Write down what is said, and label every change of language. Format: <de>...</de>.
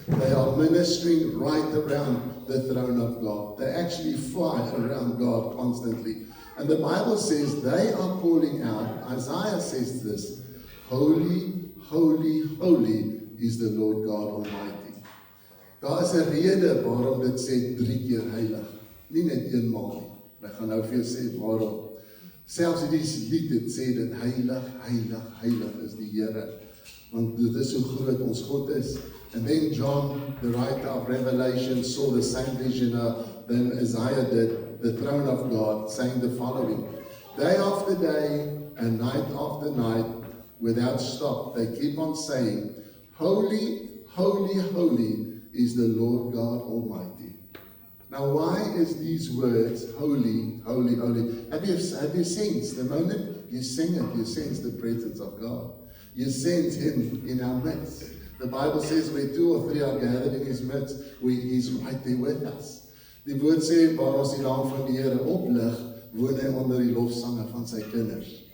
<en>They are ministering right around the throne of God. They actually fly around God constantly. And the Bible says they are calling out, Isaiah says this, holy, holy, holy is the Lord God Almighty.</en> <af>Daar is 'n rede waarom dit sê 3 keer heilig, nie net eenmaal nie. Ek gaan nou vir jou sê waarom. Selfs hierdie lied het sê dit heilig, heilig, heilig is die Here. Want dit is hoe groot ons God is.</af> <en>And then John, the writer of Revelation, saw the same vision than Isaiah did, the throne of God, saying the following, day after day and night after night, without stop, they keep on saying, holy, holy, holy is the Lord God Almighty. Now, why is these words, holy, holy, holy? Have you sensed the moment you sing it, you sense the presence of God. You sense him in our midst. The Bible says where 2 or 3 are gathered in his midst, he's right there with us.</en> <af>Die woord sê, waar ons die naam van die Here oplig, woon hy onder die lofsange van sy kinders.</af>